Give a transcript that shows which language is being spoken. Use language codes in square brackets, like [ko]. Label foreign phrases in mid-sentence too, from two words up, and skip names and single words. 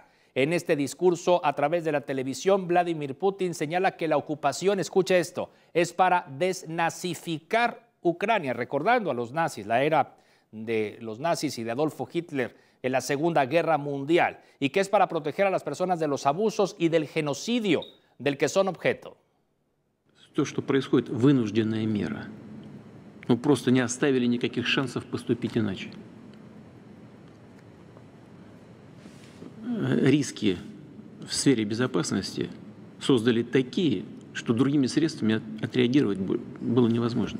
[es] En este discurso a través de la televisión, Vladimir Putin señala que la ocupación, escuche esto, es para desnazificar Ucrania, recordando a los nazis, la era de los nazis y de Adolfo Hitler en la Segunda Guerra Mundial, y que es para proteger a las personas de los abusos y del genocidio del que son objeto. [ru] То, что происходит, вынужденная мера. Ну, просто не оставили никаких шансов поступить иначе. Риски в сфере безопасности создали такие, что другими средствами отреагировать было невозможно.